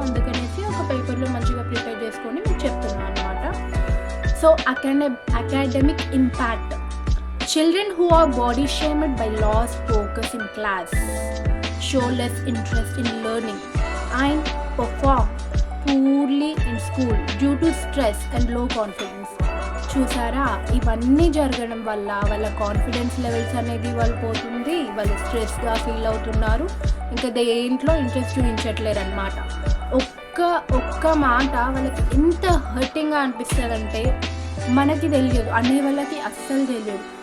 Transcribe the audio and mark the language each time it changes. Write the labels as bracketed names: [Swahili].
[Telugu] అందుకనేసి ఒక పేపర్లో మంచిగా ప్రిపేర్ చేసుకొని మీకు చెప్తున్నాను అనమాట. So academic impact. [English] Children who are body shamed by lost focus in class, show less interest in learning, and perform poorly in school due to stress and low confidence. [Telugu] చూసారా, ఇవన్నీ జరగడం వల్ల వాళ్ళ కాన్ఫిడెన్స్ లెవెల్స్ అనేది వాళ్ళు పోతుంది, వాళ్ళు స్ట్రెస్గా feel అవుతున్నారు, ఇంకా దేంట్లో ఇంట్రెస్ట్ చూపించట్లేరు అనమాట. ఒక్క మాట వాళ్ళకి ఎంత హర్టింగ్గా అనిపిస్తుందంటే మనకి తెలియదు, అనే వాళ్ళకి అస్సలు తెలియదు.